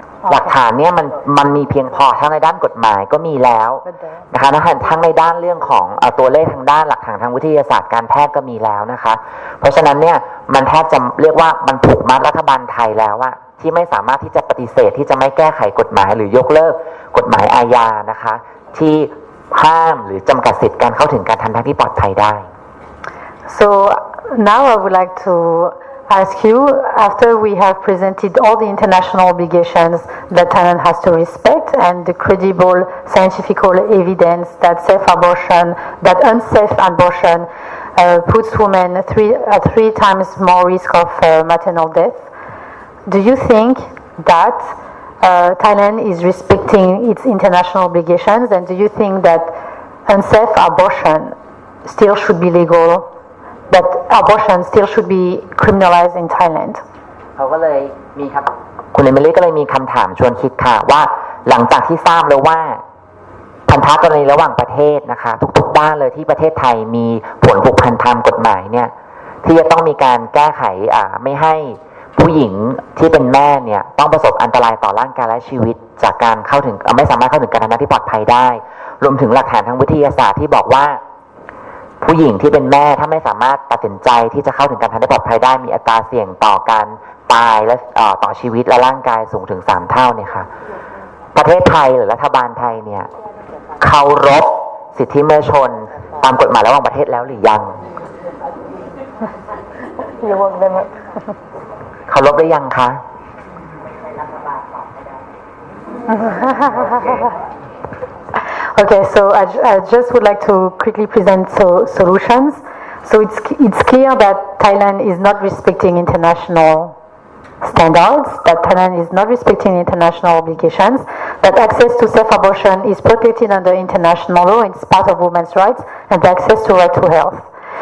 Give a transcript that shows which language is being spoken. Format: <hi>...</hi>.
<th>หลักฐานเนี่ยมันมีเพียงพอทั้งในด้านกฎหมายก็มีแล้วนะคะทั้งในด้านเรื่องของตัวเลขทางด้านหลักฐานทางวิทยาศาสตร์การแพทย์ก็มีแล้วนะคะเพราะฉะนั้นเนี่ยมันแทบจะเรียกว่ามันผูกมัดรัฐบาลไทยแล้วว่าที่ไม่สามารถที่จะปฏิเสธที่จะไม่แก้ไขกฎหมายหรือยกเลิกกฎหมายอาญานะคะที่ห้ามหรือจำกัดสิทธิการเข้าถึงการทำแท้งที่ปลอดภัยได้</th> <en>So now I would like to ask you, after we have presented all the international obligations that Thailand has to respect and the credible scientific evidence that unsafe abortion puts women at 3 times more risk of maternal death, do you think that Thailand is respecting its international obligations, and do you think that unsafe abortion still should be legal, that abortion still should be criminalized in Thailand?</en> <th>เขาก็เลยมีครับคุณเอมิลี่ก็เลยมีคำถามชวนคิดค่ะว่าหลังจากที่ทราบแล้วว่าพันธกรณีระหว่างประเทศนะคะทุกๆด้านเลยที่ประเทศไทยมีผลผูกพันทางกฎหมายเนี่ยที่จะต้องมีการแก้ไขไม่ให้ผู้หญิงที่เป็นแม่เนี่ยต้องประสบอันตรายต่อร่างกายและชีวิตจากการเข้าถึงไม่สามารถเข้าถึงการทำหน้าที่ปลอดภัยได้รวมถึงหลักฐานทางวิทยาศาสตร์ที่บอกว่า ผู้หญิงที่เป็นแม่ถ้าไม่สามารถตัดสินใจที่จะเข้าถึงการทำหน้าที่ปลอดภัยได้มีอัตราเสี่ยงต่อการตายและต่อชีวิตและร่างกายสูงถึง3 เท่าเนี่ยค่ะประเทศไทยหรือรัฐบาลไทยเนี่ยเคารพสิทธิมนุษยชนตามกฎหมายระหว่างประเทศแล้วหรือยังเคารพหรือยังคะ</th> <en>Okay, so I just would like to quickly present solutions. So it's clear that Thailand is not respecting international standards, that Thailand is not respecting international obligations, that access to safe abortion is protected under international law, it's part of women's rights, and the access to right to health.</en>